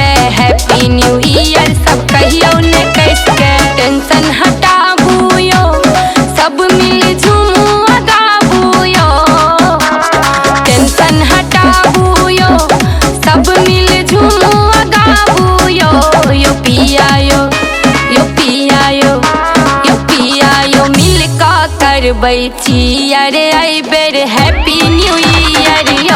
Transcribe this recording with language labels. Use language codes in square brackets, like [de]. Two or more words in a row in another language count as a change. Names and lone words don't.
[en] Happy New Year [mai] सब कहियो ने कैस के। टेंशन हटाबू यो, सब मिल झूमू गाबू यो। टेंशन हटाबू यो, सब मिल झूमू गाबू यो। यो पिया यो, यो पिया यो, यो पिया यो मिलका करबै चियर आई बेर [en] Happy New Year [mai] यो।